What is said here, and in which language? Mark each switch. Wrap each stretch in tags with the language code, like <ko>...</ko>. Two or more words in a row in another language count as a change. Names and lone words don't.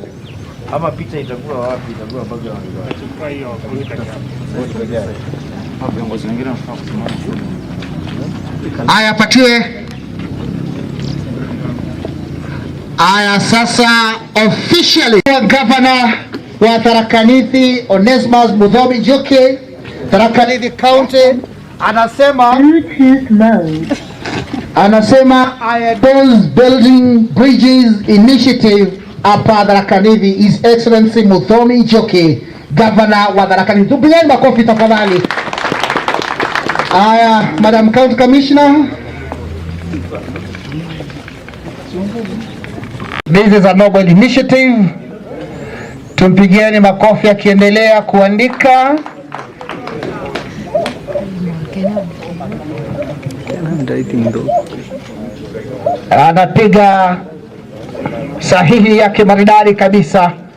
<sw>Ama picha itakuwa wapi? Itakuwa background. Haya, patiwe. Haya, sasa</sw> <en>officially Governor</en> <sw>wa Tharaka Nithi Onesmus Muthomi Njuki, Tharaka Nithi County, anasema</sw> <en>I endorse building bridges initiative</en> <sw>hapa Tharaka Nithi,</sw> <en>His Excellency</en> <sw>Muthomi Njuki, Governor wa Tharaka Nithi. Tupigeni makofi tafadhali. Haya,</sw> <en>Madam County Commissioner. This is a noble initiative.</en> <sw>Tumpigieni makofi akiendelea kuandika. Anapiga sahihi yake maridadi kabisa.</sw>